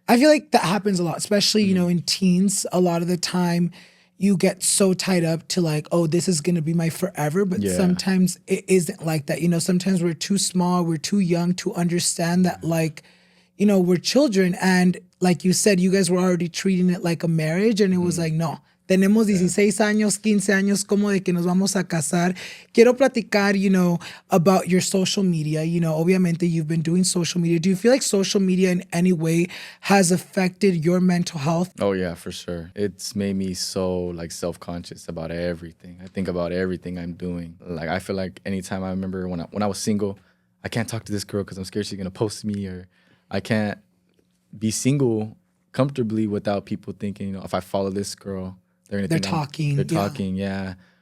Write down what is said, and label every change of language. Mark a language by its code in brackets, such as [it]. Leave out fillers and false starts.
[en] I feel like that happens a lot, especially, you know, in teens. A lot of the time you get so tied up to like, oh, this is going to be my forever. But sometimes it isn't like that. You know, sometimes we're too small, we're too young to understand that like, you know, we're children. And like you said, you guys were already treating it like a marriage. And it was like, [es] no, tenemos 16 años, 15 años, como de que nos vamos a casar. Quiero platicar, [en] you know, about your social media. You know, [es] obviamente [en] you've been doing social media. Do you feel like social media in any way has affected your mental health? Oh, yeah, for sure. It's made me so like self-conscious about everything. I think about everything I'm doing. Like, I feel like anytime I remember when I was single, I can't talk to this girl because I'm scared she's going to post me, or I can't be single comfortably without people thinking, you know, if I follow this girl, they're talking, yeah.